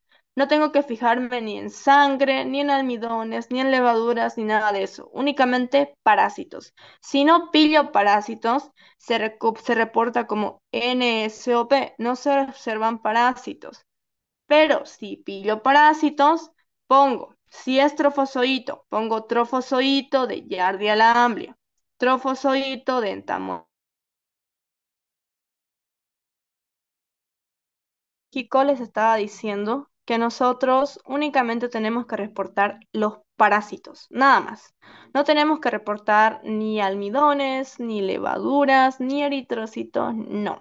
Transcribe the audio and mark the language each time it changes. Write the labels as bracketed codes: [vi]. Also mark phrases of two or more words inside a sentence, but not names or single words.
[es] No tengo que fijarme ni en sangre, ni en almidones, ni en levaduras, ni nada de eso. Únicamente parásitos. Si no pillo parásitos, se reporta como NSOP. No se observan parásitos. Pero si pillo parásitos, pongo, si es trofozoito, pongo trofozoito de Giardia lamblia, trofozoito de Entamoeba. Kiko les estaba diciendo que nosotros únicamente tenemos que reportar los parásitos, nada más. No tenemos que reportar ni almidones, ni levaduras, ni eritrocitos, no.